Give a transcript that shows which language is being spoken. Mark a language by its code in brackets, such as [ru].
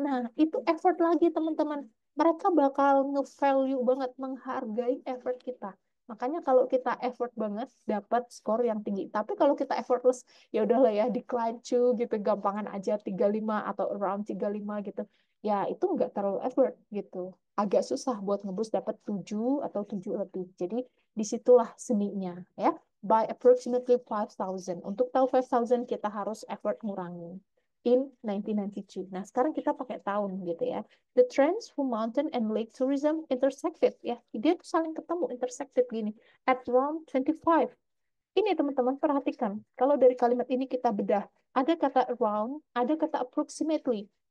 [id] Nah, itu effort lagi teman-teman. Mereka bakal nge-value banget, menghargai effort kita. Makanya kalau kita effort banget dapat skor yang tinggi. Tapi kalau kita effortless ya udahlah ya decline to gitu, gampangan aja 35 atau around 35 gitu. Ya itu nggak terlalu effort gitu. Agak susah buat ngebus dapat 7 atau 7 lebih. Jadi disitulah seninya ya [en] by approximately 5,000. [id] Untuk tahu 5,000 kita harus effort ngurangi. [en] In 1992. [id] Nah, sekarang kita pakai tahun gitu ya. [en] The trends for mountain and lake tourism intersected [id] ya. Dia tuh saling ketemu, intersected gini. [en] At around 25. [id] Ini teman-teman perhatikan, kalau dari kalimat ini kita bedah, ada kata around, ada kata approximately.